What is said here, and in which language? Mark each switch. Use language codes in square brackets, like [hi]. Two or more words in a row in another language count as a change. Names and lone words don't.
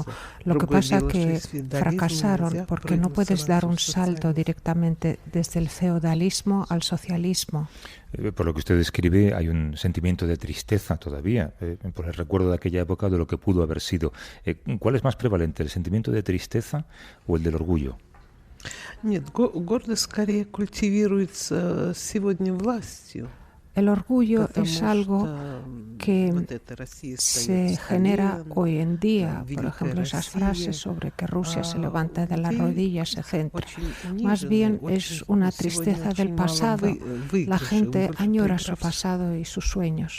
[es] Lo que pasa es que fracasaron porque no puedes dar un salto directamente desde el feudalismo al socialismo. Por lo que usted describe, hay un sentimiento de tristeza todavía, por el recuerdo de aquella época, de lo que pudo haber sido. ¿Cuál es más prevalente, el sentimiento de tristeza o el del orgullo? [ru] Нет, гордость скорее культивируется сегодня властью. [es] El orgullo es algo que se genera hoy en día. Por ejemplo, esas frases sobre que Rusia se levanta de las rodillas, etc. Más bien es una tristeza del pasado. La gente añora su pasado y sus sueños.